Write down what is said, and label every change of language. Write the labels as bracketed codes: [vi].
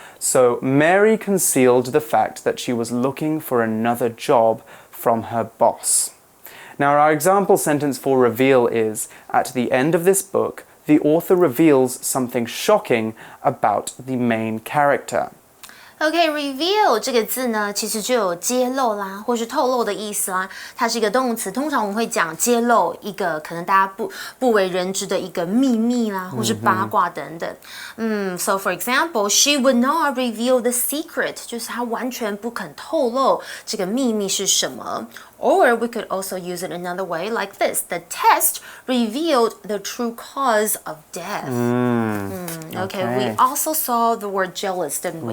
[en] So Mary concealed the fact that she was looking for another job from her boss. Now our example sentence for reveal is, at the end of this book, the author reveals something shocking about the main character. [zh] OK，reveal 这个字呢，其实就有揭露啦，或是透露的意思啦。它是一个动词，通常我们会讲揭露一个可能大家不为人知的一个秘密啦，或是八卦等等。 [en] So for example, she would not reveal the secret， [zh] 就是她完全不肯透露这个秘密是什么。 [en] Or we could also use it another way, like this. The test revealed the true cause of death. Okay, we also saw the word jealous, didn't we?